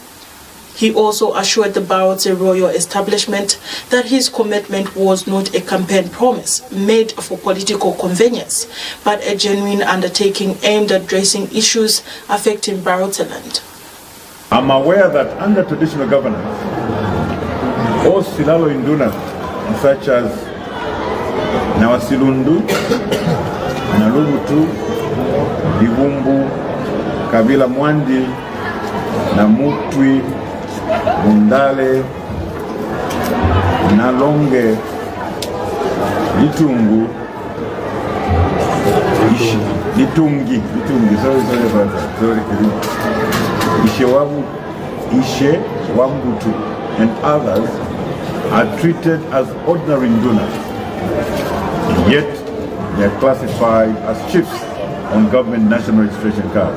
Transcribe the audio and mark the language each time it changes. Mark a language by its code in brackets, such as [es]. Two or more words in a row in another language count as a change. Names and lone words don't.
[en] He also assured the Barotse royal establishment that his commitment was not a campaign promise made for political convenience, but a genuine undertaking aimed at addressing issues affecting Barotseland. I'm aware that under traditional governance, all SILALO INDUNAS, such as Nawasilundu, Nalumutu, Bibumbu, Kabila Mwandi, Namutwi, Mundale, Nalonge, Litungu, Litungi, sorry about that, Ishe Wambutu, and others are treated as ordinary Indunas, yet they are classified as chiefs on government national registration cards.